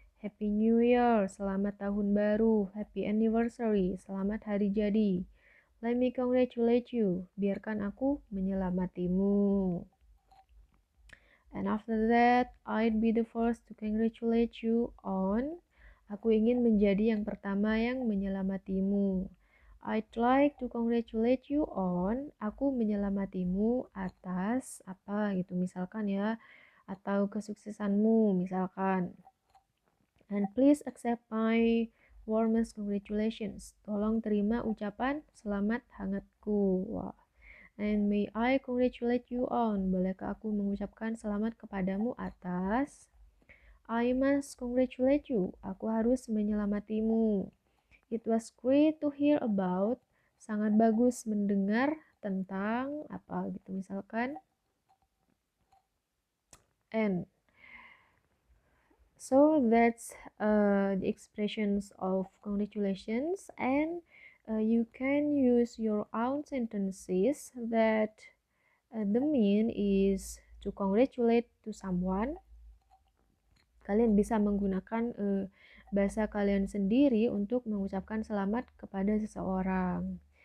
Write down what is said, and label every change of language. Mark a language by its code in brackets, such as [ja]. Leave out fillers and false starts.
[en] Happy New Year, [id] selamat tahun baru. [en] Happy anniversary, [id] selamat hari jadi. [en] Let me congratulate you, [id] biarkan aku menyelamatimu. [en] And after that, I'd be the first to congratulate you on. [id] Aku ingin menjadi yang pertama yang menyelamatimu. [en] I'd like to congratulate you on. [id] Aku menyelamatimu atas apa gitu misalkan ya. Atau kesuksesanmu misalkan. [en] And please accept my warmest congratulations. [id] Tolong terima ucapan selamat hangatku. Wah. [en] And may I congratulate you on. [id] Bolehkah aku mengucapkan selamat kepadamu atas. [en] I must congratulate you. [id] Aku harus menyelamatimu. [en] It was great to hear about. [id] Sangat bagus mendengar tentang apa gitu misalkan. And [en] So that's the expressions of congratulations, and you can use your own sentences that the mean is to congratulate to someone. [id] Kalian bisa menggunakan bahasa kalian sendiri untuk mengucapkan selamat kepada seseorang.